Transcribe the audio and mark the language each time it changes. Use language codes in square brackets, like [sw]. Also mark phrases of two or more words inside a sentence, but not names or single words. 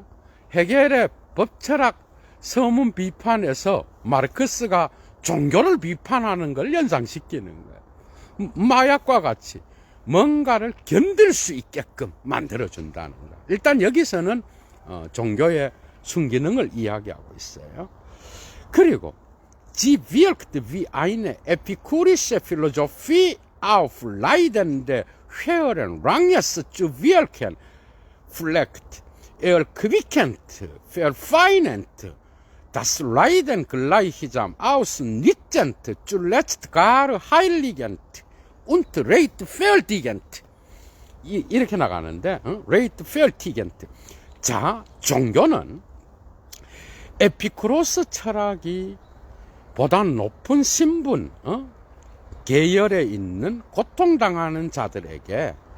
[ko] 헤겔의 법철학 서문 비판에서 마르크스가 종교를 비판하는 걸 연상시키는 거야. 마약과 같이 뭔가를 견딜 수 있게끔 만들어 준다는 거야. 일단 여기서는 종교의 순기능을 이야기하고 있어요. [de] 그리고 Sie wirkt wie eine epikurische Philosophie auf leidende höheren Ranges zu wirken, pflegt, erquickend, verfeinend, das Leiden gleichsam ausnitzend, zuletzt gar heiligend und rechtfertigend. [ko] 이렇게 나가는데, rechtfertigend. 자, 종교는 에피쿠로스 철학이 보다 높은 신분, 계열에 있는 고통당하는 자들에게